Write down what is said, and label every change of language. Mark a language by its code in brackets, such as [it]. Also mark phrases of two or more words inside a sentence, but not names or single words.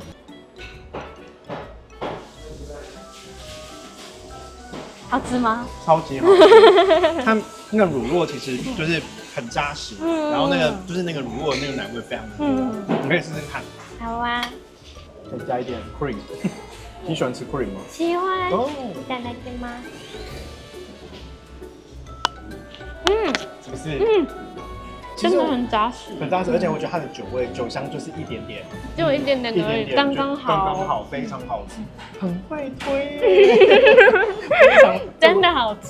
[zh] 好吃吗？超级好吃，它那个乳酪其实就是很扎实，然后那个就是那个乳酪的那个奶味非常的多，你可以试试看。好啊，再加一点 cream， 你喜欢吃 cream 吗？喜欢。哦， [ja] いただきます。 [zh] 是不是？真的很扎实，很扎实，而且我觉得它的酒香就是一点点，就一点点而已，刚刚好，非常好吃，很会推，真的好吃。